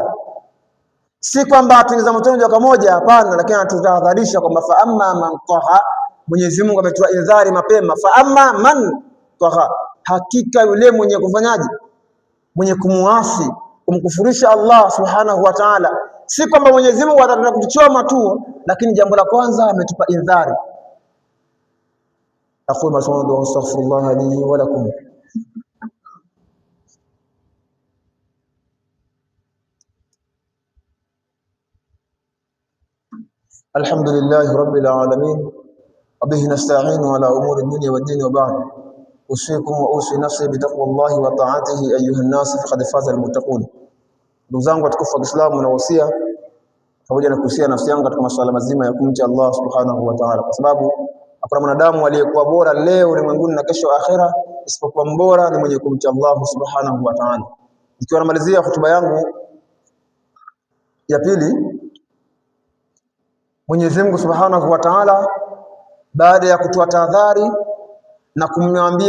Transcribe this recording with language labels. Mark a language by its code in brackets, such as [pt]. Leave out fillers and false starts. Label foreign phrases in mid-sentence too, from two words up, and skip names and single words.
[sw] Si kwamba tuingiza motoni moja kwa moja, hapana, lakini anatutahadharisha kwamba [ar] فأما من طغى, [sw] Mwenyezi Mungu ametoa indhari mapema, [ar] فأما من طغى, [sw] hakika yule mwenye kufanyaje, mwenye kumuasi, kumkufurisha Allah [ar] سبحانه وتعالى. [sw] Si kwamba Mwenyezi Mungu atataka kutuchoma tu, lakini jambo la kwanza ametupa indhari. [ar] أقول ما سمعت وأستغفر الله لي ولكم. الحمد لله رب العالمين وبه نستعين على أمور الدنيا والدين وبعد أوصيكم وأوصي نفسي بتقوى الله وطاعته أيها الناس فقد فاز المتقون. [sw] Ndugu zangu watukufu wa Kiislamu, na wasia pamoja na kuhusia nafsi yangu katika masuala mazima ya kumcha Allah [ar] سبحانه وتعالى, [sw] kwa sababu hakuna mwanadamu aliyekuwa bora leo ulimwenguni na kesho akhera isipokuwa mbora ni mwenye kumcha Allah [ar] سبحانه وتعالى. [sw] Nikiwa namalizia hotuba yangu ya pili, Mwenyezi Mungu [ar] سبحانه وتعالى [sw] baada ya kutoa tahadhari na kumwambia